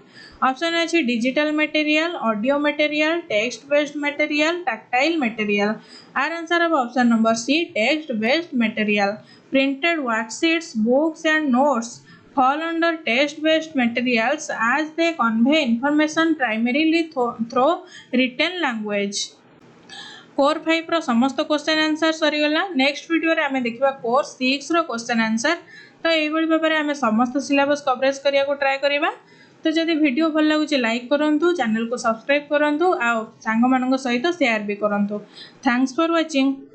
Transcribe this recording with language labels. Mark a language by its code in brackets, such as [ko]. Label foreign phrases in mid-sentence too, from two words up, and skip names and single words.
[en] Option A is digital material, audio material, text based material, tactile material. Our answer of option number C, text based material. Printed worksheets, books and notes fall under text-based materials as they convey information primarily through written language. [or] କୋର 5 ର ସମସ୍ତ [en] question answer [or] ସରିଗଲା. [en] next video [or] ରେ ଆମେ ଦେଖିବା କୋର 6 ର [en] question answer. [or] ତ ଏହି ବଳି ଭାବରେ ଆମେ ସମସ୍ତ [en] syllabus coverage [or] କରିବା କୁ ଟ୍ରାଇ କରିବା. ତ ଯଦି ଭିଡିଓ ଭଲ ଲାଗୁଛି ଲାଇକ କରନ୍ତୁ, ଚ୍ୟାନେଲ କୁ ସବସ୍କ୍ରାଇବ କରନ୍ତୁ ଆ ସାଙ୍ଗ ମାନଙ୍କ ସହିତ ଶେୟାର ବି କରନ୍ତୁ. [en] Thanks for watching.